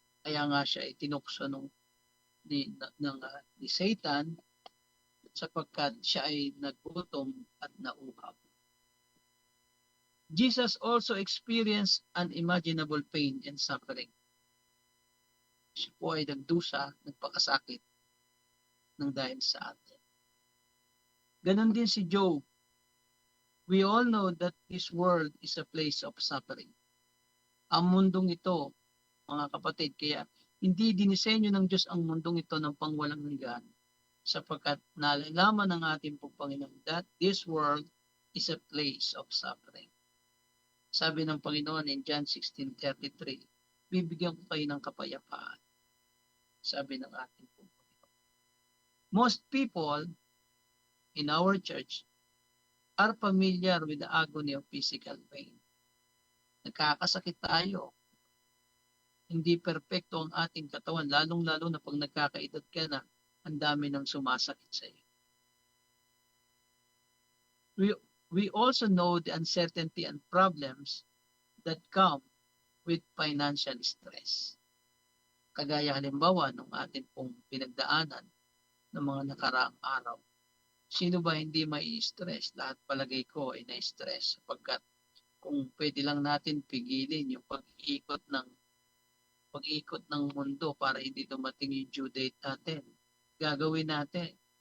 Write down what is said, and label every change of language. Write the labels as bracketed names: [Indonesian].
[Filipino] Kaya nga siya ay tinukso ni Satan sapagkat siya ay nagutom at nauhaw. [English] Jesus also experienced unimaginable pain and suffering. [Filipino] Siya po ay nagdusa, nagpakasakit ng dahil sa atin. Ganon din si Job. [English] We all know that this world is a place of suffering. [Filipino] Ang mundong ito, mga kapatid, kaya hindi dinisenyo ng Diyos ang mundong ito ng pangwalang hanggan sapagkat nalalaman ng ating pong Panginoon [English] that this world is a place of suffering. [Filipino] Sabi ng Panginoon in John 16:33, bibigyan ko kayo ng kapayapaan. Sabi ng ating pong Panginoon. [English] Most people in our church are familiar with the agony of physical pain. [Filipino] Nagkakasakit tayo. Hindi perpekto ang ating katawan, lalong-lalo na pag nagkakaedad ka na, ang dami ng sumasakit sa iyo. [English] We also know the uncertainty and problems that come with financial stress. [Filipino] Kagaya halimbawa ng ating pong pinagdaanan ng mga nakaraang araw. Sino ba hindi mai-stress? Lahat palagay ko ay na-stress sapagkat kung pwede lang natin pigilin yung pag-ikot ng mundo para hindi dumating yung due date natin, gagawin natin.